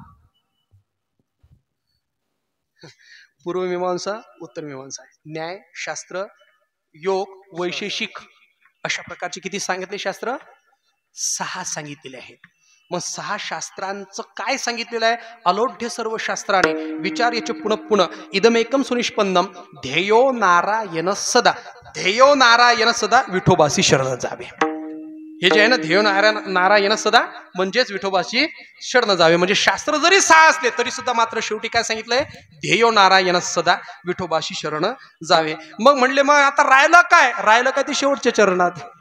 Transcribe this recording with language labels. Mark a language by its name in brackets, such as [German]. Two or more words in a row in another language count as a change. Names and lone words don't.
[Marathi] पूर्वमीमांसा, उत्तरमीमांसा, न्याय शास्त्र, योग, वैशेषिक अशा प्रकारचे किती सांगितले शास्त्र? 6 सांगितलेले आहेत. मग 6 शास्त्रांचं काय सांगितलेलं आहे? [Sanskrit] अलोढ्य सर्व शास्त्राने विचार याचे पुनः इदमेकम सुनिष्पन्नम ध्येयो नारायण सदा. ध्येयो नारायण सदा [Marathi] विठोबासी शरण जावे. हे जे आहे ना [Sanskrit] ध्येयो नारायण सदा [Marathi] म्हणजेच विठोबाशी शरण जावे. म्हणजे शास्त्र जरी 6 असले तरी सुद्धा मात्र शेवटी काय सांगितलंय? [Sanskrit] ध्येयो नारायण सदा [Marathi] विठोबाशी शरण जावे. मग म्हणले मग आता राहिलं काय? राहिलं काय ते शेवटच्या चरणात.